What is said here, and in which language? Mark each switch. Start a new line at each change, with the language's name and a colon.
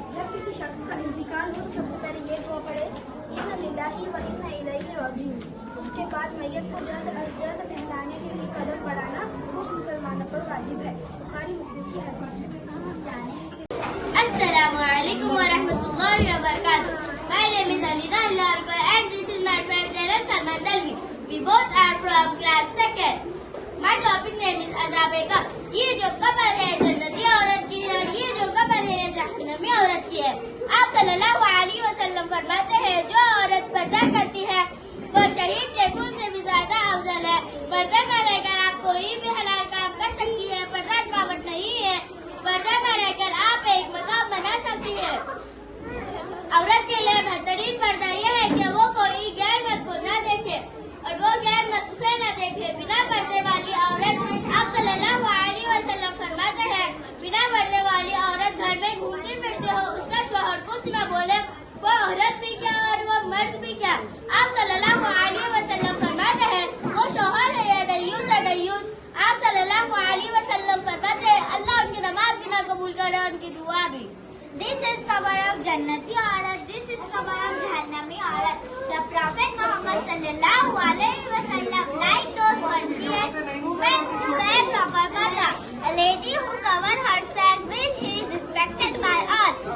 Hindi: जब किसी शख्स का इंतकाल हो तो सबसे पहले ये दुआ पढ़े,
Arabic: इन्ना लिल्लाहि व इन्ना इलैहि राजिऊन।
Hindi: उसके बाद मैयत को जल्द अज जल्द नहलाने के लिए कदम बढ़ाना कुछ मुसलमानों पर वाजिब है। बुखारी मुस्लिम की हदीस है।
Arabic: Assalamualaikum warahmatullahi wabarakatuh.
English: My name is Alina Larko and this is my friend Zainab Salman Dalvi. We both are from class 2nd. My topic name is Azabe Qabr.
Hindi: ये जो कब्र है जन्नती औरत की है और ये जो कब्र है जहन्नमी औरत की है। आप सल्लल्लाहु अलैहि वसल्लम फरमाते हैं, जो औरत पर्दा करती है वो शहीद के खून से भी ज्यादा अफजल है। पर्दा में रहकर आप कोई भी हलाल काम कर सकती है, पर्दा रुकावट नहीं है। पर्दा में रहकर आप एक मकाम बना सकती है। औरत के लिए बेहतरीन पर्दा यह है कि वो कोई गैर मर्द को न देखे और वो गैर मर्द उसे न देखे। बिना पर्दे वाली औरत, आप सल्लल्लाहु अलैहि वसल्लम फरमाते हैं, बिना पर्दे वाली औरत घर में घूमती फिरती हो, उसका शौहर कुछ न बोले, वो औरत भी क्या और वो मर्द भी क्या। आप सल्लल्लाहु अलैहि वसल्लम फरमाते हैं, वो शौहर है या दयूस है दयूस। आप सल्लल्लाहु अलैहि वसल्लम फरमाते हैं, अल्लाह उनकी नमाज भी ना कबूल करे और उनकी दुआ भी।
English: This is cover of Jannati aurat. This is cover of Jahannami aurat. The Prophet Muhammad sallallahu alaihi wasallam liked those virtuous women who wear proper parda. A lady who covers herself with is respected by all.